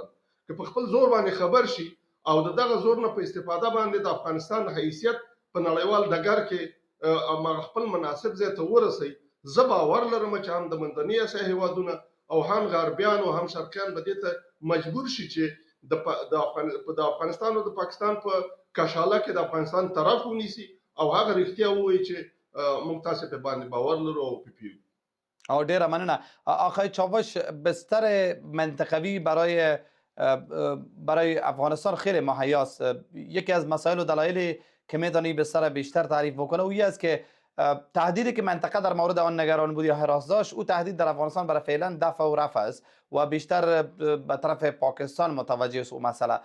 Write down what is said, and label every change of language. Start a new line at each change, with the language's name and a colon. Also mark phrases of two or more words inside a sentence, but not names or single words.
Pashto: که په خپل زور باندې خبر شي او دغه زور نه په استفاده باندې د افغانستان حیثیت په نړیوال ډګر کې خپل مناسب ځای ته ورسوي، زه باور لرم چې هم د منځنۍ اسیا هیوادونه او هم غربیان او هم شرقیان به دې ته مجبور شي چې د افغانستان او د پاکستان په کشاله کې د افغانستان طرف ونیسي او هغه رښتیا ووایي چې موږ تاسو په باندې باور لرو او پیو. او ډیره مننه.
Persian: آقای چاوش، بستر منطقوی برای افغانستان خیلی مهیاست. یکی از مسائل و دلایلی که میتونی بستر بیشتر تعریف بکنه او است که تهدیدی که منطقه در مورد آن نگران بود یا حراس داشت، او تهدید در افغانستان برای فعلا دفع و رفع است و بیشتر به طرف پاکستان متوجه است او مسئله.